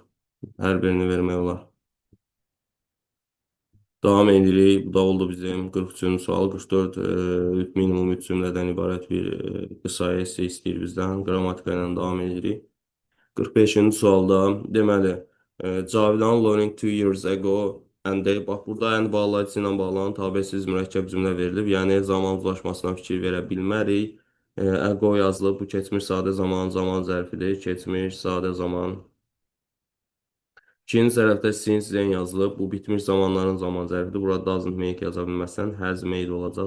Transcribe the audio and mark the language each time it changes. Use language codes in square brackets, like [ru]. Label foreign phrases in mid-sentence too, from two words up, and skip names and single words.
[az] Hər birini vermək olar. Davam edirik. Bu da oldu bizim 43-cü sual. 44 minimum 3 cümlədən ibarət bir qısa esse istəyir bizdən. Qrammatika ilə davam edirik. 45-ci sualda deməli, [en] Cavidan learning 2 years ago and they, [az] bax burada and bağlayıcı ilə bağlanan tabesiz mürəkkəb cümlə verilib. Yəni zaman uzlaşmasına fikir verə bilmərik. Ago yazılıb. Bu keçmiş sadə zaman zərfidir. Keçmiş sadə zaman. İkinci tərəfdə [en] since then [az] yazılıb. Bu bitmiş zamanların zaman zərfidir. Burada [en] doesn't make [az] yaza bilməsən [en] has made [az] olacaq.